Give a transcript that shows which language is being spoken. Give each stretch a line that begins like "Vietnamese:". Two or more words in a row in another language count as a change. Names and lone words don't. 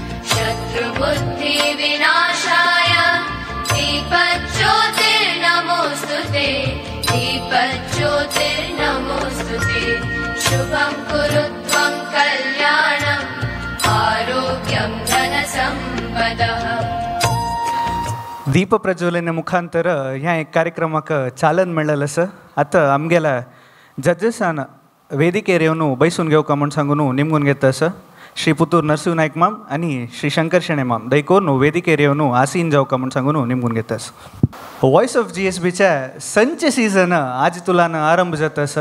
Sanskrit: शत्रुबुद्धिविनाशाय दीपज्योतिर्नमोऽस्तुते दीपज्योतिर्नमोऽस्तुते शुभं कुरु त्वं कल्याणम् आरोग्यं धनसम्पदः.
Konkani: दीप प्रज्वलने मुखांतर ह्या एक कार्यक्रमाक चालन मेळ्ळेलें आसा. आतां आमगेल्या जजेसान वेदिकेर येवन बैसून घेवका म्हूण सांगून निमगून घेता आसा श्री पुत्तूर नरसिंह नायक माम आनी श्री शंकर शेणे माम दयकोन वेदिकेर येवन आसीन जावका म्हूण सांगून निमगून घेता आसा. वॉइस ऑफ GSBच्या संच सीजन आज तुलान आरंभ जाता आसा.